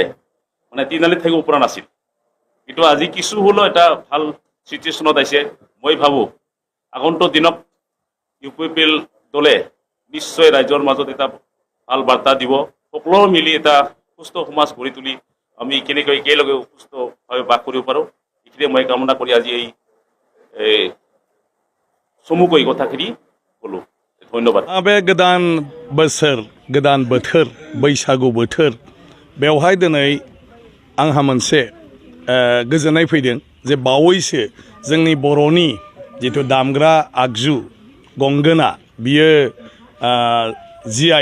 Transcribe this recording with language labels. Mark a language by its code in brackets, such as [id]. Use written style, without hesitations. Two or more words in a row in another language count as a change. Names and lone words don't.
[as] মানে তিনিআলিত থাকিব পৰা নাছিল কিন্তু আজি কিছু হ'লেও এটা ভাল চিটুৱেশ্যনত আহিছে মই ভাবোঁ আগন্তুক দিনত UPPL দলে নিশ্চয় ৰাইজৰ মাজত এটা ভাল বাৰ্তা দিব সকলো মিলি এটা সুস্থ সমাজ গঢ়ি তুলি আমি কেনেকৈ একেলগে সুস্থভাৱে বাস কৰিব পাৰোঁ এইখিনিয়ে মই কামনা কৰি আজি এই চমুকৈ কথাখিনি ক'লোঁ ধন্যবাদ [brx] बे गोदान बोसोर गोदान बोथोर बैसागु बोथोर बेवहाय दिनै आंहा मोनसे गोजोननाय फैदों जे बावैसो जोंनि बर'नि जिथु दामग्रा आगजु गंगोना बियो GI